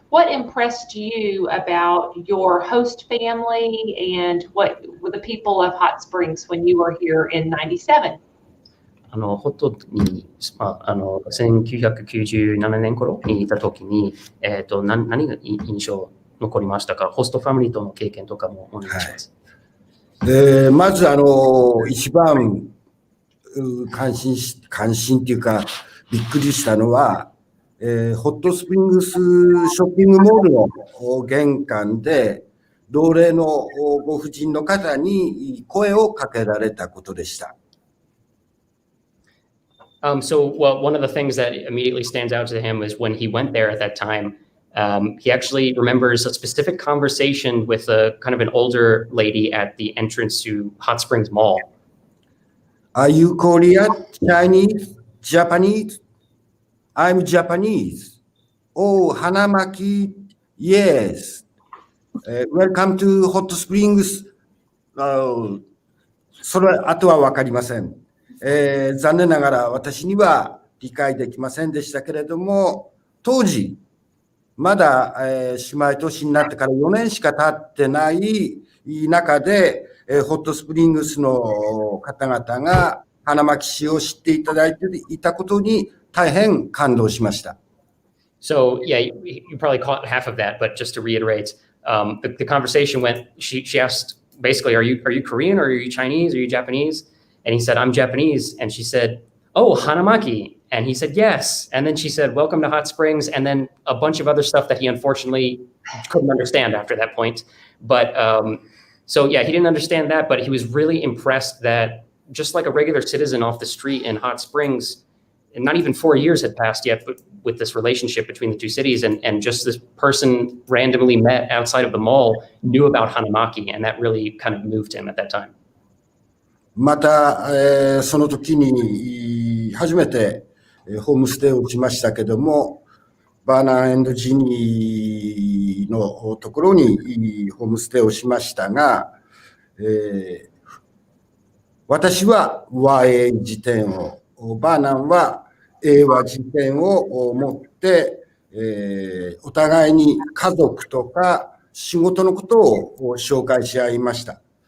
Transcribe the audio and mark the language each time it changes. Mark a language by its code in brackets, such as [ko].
[en] What impressed you about your host family and what were the people of Hot Springs when you were here in 97? [ja] ホットに、1997年頃にいた時に、何が印象残りましたか？ホストファミリーとの経験とかもお願いします。まず一番関心っていうかびっくりしたのは、ホットスプリングスショッピングモールの玄関で同齢のご婦人の方に声をかけられたことでした。 [en] One of the things that immediately stands out to him is when he went there at that time, he actually remembers a specific conversation with a kind of an older lady at the entrance to Hot Springs Mall. Are you Korean, Chinese, Japanese? I'm Japanese. Oh, Hanamaki, yes. Welcome to Hot Springs. [ja] それあとは分かりません。残念ながら私には理解できませんでしたけれども、当時まだ、姉妹都市になってから4年しか経ってない中で、ホットスプリングスの方々が花巻市を知っていただいていたことに大変感動しました。 [en] So yeah, you probably caught half of that, but just to reiterate, the conversation went. She asked basically, are you Korean or are you Chinese? Are you Japanese? And he said, I'm Japanese. And she said, oh, Hanamaki. And he said, yes. And then she said, welcome to Hot Springs. And then a bunch of other stuff that he unfortunately couldn't understand after that point. But so yeah, he didn't understand that, but he was really impressed that just like a regular citizen off the street in Hot Springs, and not even 4 years had passed yet, but with this relationship between the two cities, and just this person randomly met outside of the mall knew about Hanamaki, and that really kind of moved him at that time. [ja] また、その時に初めてホームステイをしましたけども、バーナン&ジニーのところにホームステイをしましたが、私は和英辞典を、バーナンは英和辞典を持って、お互いに家族とか仕事のことを紹介し合いました。